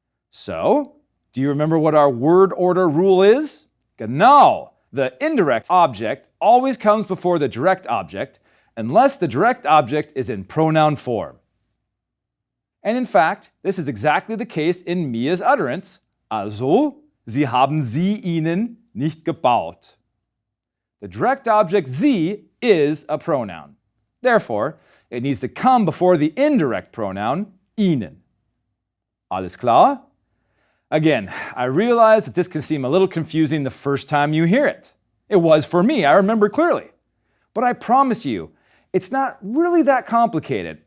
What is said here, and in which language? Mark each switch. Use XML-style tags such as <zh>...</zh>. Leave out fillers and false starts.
<en>So, do you remember what our word order rule is?</en> <de>Genau.</de> <en>The indirect object always comes before the direct object unless the direct object is in pronoun form. And in fact, this is exactly the case in Mia's utterance.</en> <de>Also, Sie haben sie ihnen nicht gebaut.</de> <en>The direct object sie is a pronoun. Therefore, it needs to come before the indirect pronoun ihnen.</en> <de>Alles klar?</de> <en>Again, I realize that this can seem a little confusing the first time you hear it. It was for me, I remember clearly. But I promise you, it's not really that complicated.</en>